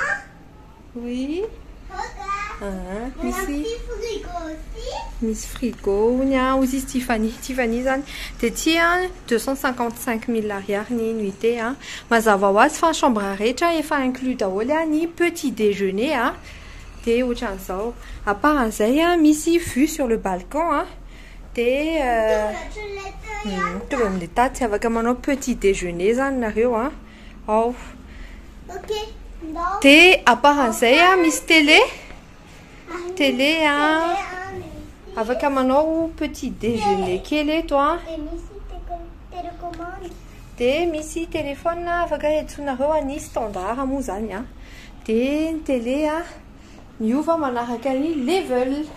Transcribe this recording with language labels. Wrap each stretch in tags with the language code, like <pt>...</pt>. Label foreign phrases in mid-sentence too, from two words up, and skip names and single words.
<mg>oui misy frigo ny a ozy izy Tiffany zany dia tia 255 000 ariary ny nuité a mazava ho azy fa ny chambre rehetra efa inclus daholo a ny</mg> <fr>petit déjeuner</fr> <mg>a dia ohatran'izao</mg> <fr>à part</fr> <mg>an'izay a misy</mg> <fr>vue sur le balcon</fr> <mg>a dia tovy amin'ilay taty afaka manao</mg> <fr>petit déjeuner</fr> <mg>zany nareo a ao dia</mg> <fr>à part</fr> <mg>an'izay a misy télé a afaka manao</mg> <fr>petit déjeuner</fr> <mg>kely eto a dia misy téléphone afaka etsonareo any standard moa zany a dia ny télé a miova manaraka ny level</mg>